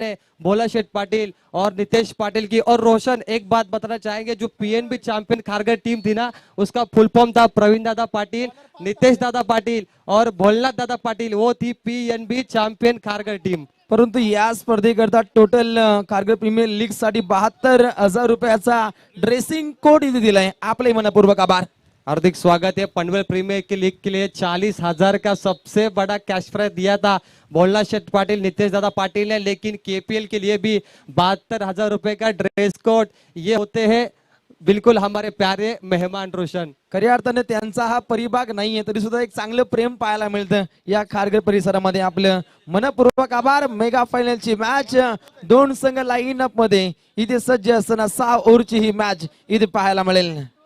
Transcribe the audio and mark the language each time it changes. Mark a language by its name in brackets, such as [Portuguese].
[Hindi] ने भोला शेठ पाटिल और नितेश पाटिल की। और रोशन एक बात बताना चाहेंगे, जो पीएनबी चैंपियन खारगर टीम थी ना, उसका फुल फॉर्म था प्रवीण दादा पाटिल, नितेश दादा पाटिल और भोलनाथ दादा पाटिल, वो थी पीएनबी चॅम्पियन खारगर टीम। [Marathi] परंतु या स्पर्धेकरता टोटल खारघर प्रीमियर लीग साठी 72,000 रुपयाचा ड्रेसिंग कोड इथे दिलाय। आपले मनपूर्वक आभार। [Hindi] हार्दिक स्वागत है। पनवेल प्रीमियर की लीग के लिए 40,000 का सबसे बड़ा कैश प्राइज दिया था भोला शेठ पाटिल, नितेश दादा पाटिल ने, लेकिन केपीएल के लिए भी 72,000 रुपए का ड्रेस कोड। ये होते हैं बिल्कुल हमारे प्यारे मेहमान रोशन। [Marathi] खऱ्या अर्थाने त्यांचा हा परिभाग नाहीये तरी सुद्धा एक चांगलं प्रेम पाहायला मिळतं या खारघर परिसरामध्ये। आपलं मनपूर्वक आभार। मेगा फायनलची मॅच दोन संघ लाईन अप मध्ये इथे सज्ज असताना 6 ओव्हरची ही मॅच इथे पाहायला मिळेल।